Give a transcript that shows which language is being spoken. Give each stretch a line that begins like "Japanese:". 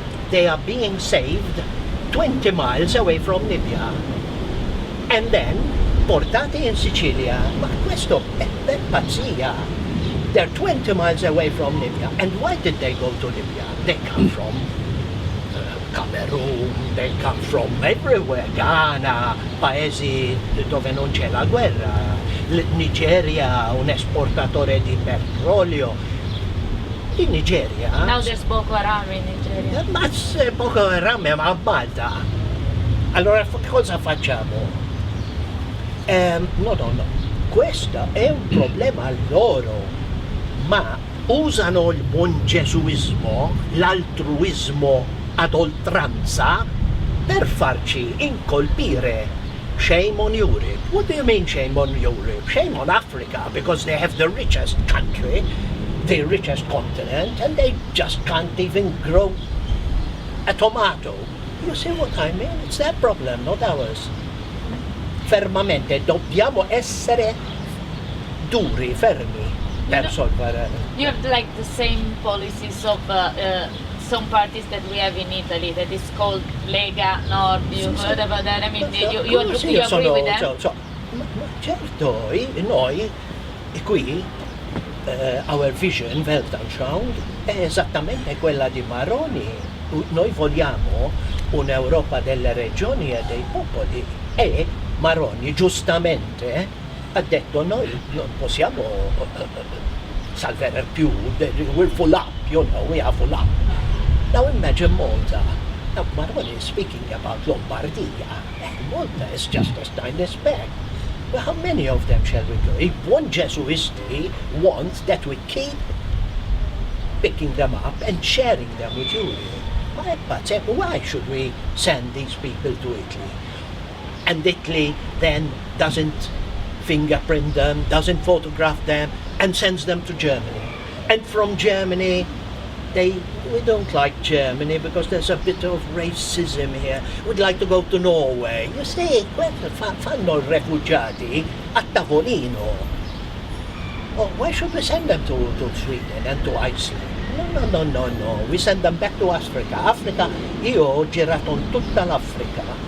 English: They are being saved 20 miles away from Libya. And then
Italian: portati in Sicilia. Ma questo è pazzia.
English: They're 20 miles away from Libya. And why did they go to Libya? They come from Cameroon, they come from everywhere.
Italian: Ghana, paesi dove non c'è la guerra. Nigeria, un esportatore di petrolio. In Nigeria.
English: now there's Boko Haram in Nigeria.
Italian: Ma se Boko Haram è a Malta. Allora cosa facciamo? No. Questo è un problema loro. Ma usano il buon gesuismo, l'altruismo ad oltranza per farci incolpire.
English: Shame on Europe. What do you mean shame on Europe? Shame on Africa, because they have the richest country, the richest continent, and they just can't even grow a tomato. You see what I mean? It's their problem, not ours.
Italian: Fermamente, dobbiamo essere duri, fermi, per solvere.
English: You have like the same policies of some parties that we have in Italy that is called Lega Nord. You heard about that? You agree with them?
Italian: Ma certo, noi qui
English: our vision,
Italian: Weltanschauung, è esattamente quella di Maroni. Noi vogliamo un'Europa delle regioni e dei popoli, e Maroni giustamente ha detto noi non possiamo salvare più,
English: we're full up, we are full up. Now imagine Malta. Now Maroni is speaking about Lombardia, and Malta is just a tiny speck. Well, how many of them shall we go? If one Jesuisti wants that we keep picking them up and sharing them with you. Why should we send these people to Italy? And Italy then doesn't fingerprint them, doesn't photograph them, and sends them to Germany. And from Germany, we don't like Germany because there's a bit of racism here. We'd like to go to Norway. You see,
Italian: fanno i rifugiati a tavolino.
English: Oh, why should we send them to Sweden and to Iceland? No. We send them back to Africa.
Italian: Africa, io ho girato tutta l'Africa.